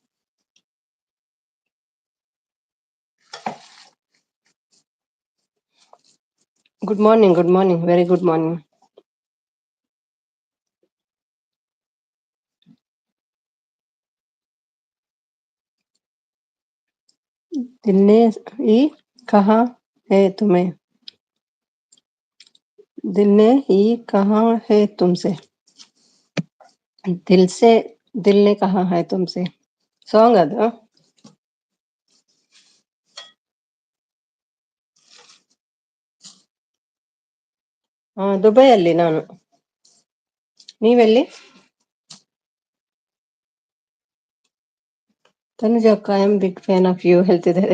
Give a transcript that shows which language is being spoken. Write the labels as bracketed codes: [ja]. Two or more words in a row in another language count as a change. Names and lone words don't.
[en] Good morning, very good morning. [hi] दिल ಈ कहा है तुम्हें? दिल ने ಈ कहा है तुमसे? दिल ने कहा है तुमसे [kn] ಸಾಂಗ್ ಅದು. ದುಬೈಯಲ್ಲಿ ನಾನು. ನೀವೆಲ್ಲಿ? ತನುಜ ಅಕ್ಕ, [en] I am big fan of you [kn] ಹೇಳ್ತಿದ್ದಾರೆ.